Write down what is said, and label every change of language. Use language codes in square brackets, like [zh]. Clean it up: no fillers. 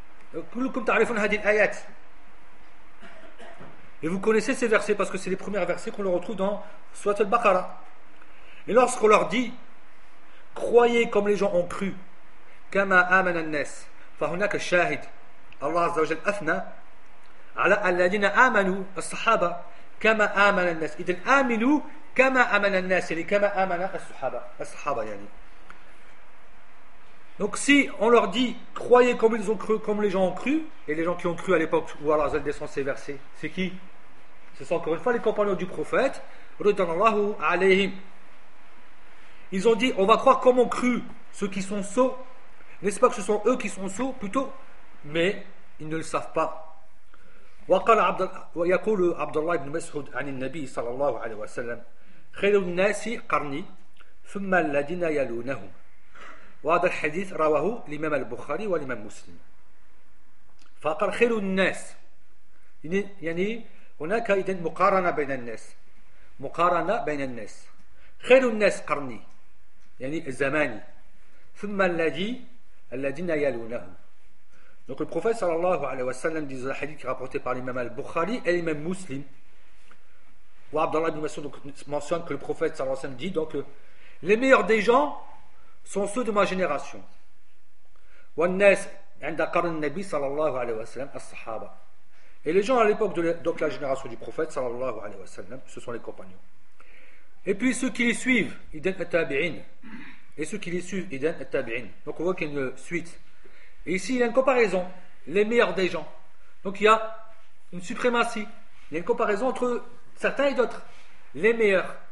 [ar] كلكم تعرفون هذه الآيات. [fr] Et vous connaissez ces versets parce que c'est les premiers versets qu'on le retrouve dans Sourate Al-Baqarah. Et lorsqu'on leur dit croyez comme les gens ont cru, [ar] كما آمن الناس فهناك شاهد. Allah عز وجل أثنى على الذين آمنوا الصحابة كما آمن الناس. إذن آمنوا كما آمن الناس، يعني كما آمن الصحابة يعني. [fr] Donc si on leur dit croyez comme ils ont cru, comme les gens ont cru, et les gens qui ont cru à l'époque où Allah descend ces versets, c'est qui? Ce sont encore une fois les compagnons du prophète radhiyallahu alayhim. Ils ont dit on va croire comme ont cru ceux qui sont sots. N'est-ce pas que ce sont eux qui sont sots plutôt? Mais ils ne le savent pas. [ar] Wa qala yaqulu Abdullah ibn Mas'ud anin nabi sallallahu alayhi wa sallam khayrun nasi qarni thumma alladhina yalunahum. وهذا الحديث رواه الإمام البخاري والإمام مسلم. فقال خير الناس، يعني هناك إذن مقارنة بين الناس، مقارنة بين الناس. خير الناس قرني، يعني الزماني. ثم الذين يلونهم. [fr] Donc le prophète صلى الله عليه وسلم dit un hadith rapporté par l'imam al-Bukhari et l'imam muslim. Ou Abdallah ibn Mas'ud mentionne que le prophète صلى الله عليه وسلم dit donc les meilleurs des gens sont ceux de ma génération. [ar] والناس عند قرن النبي صلى الله عليه وسلم الصحابة. [fr] Et les gens à l'époque de la génération du prophète صلى الله عليه وسلم, ce sont les compagnons. Et puis ceux qui les suivent, [ar] idan at-tabi'in. [fr] Et ceux qui les suivent, idan at-tabi'in. Donc on voit qu'il y a une suite. Et ici il y a une comparaison, les meilleurs des gens. Donc il y a une suprématie. Il y a une comparaison entre certains et d'autres, les meilleurs.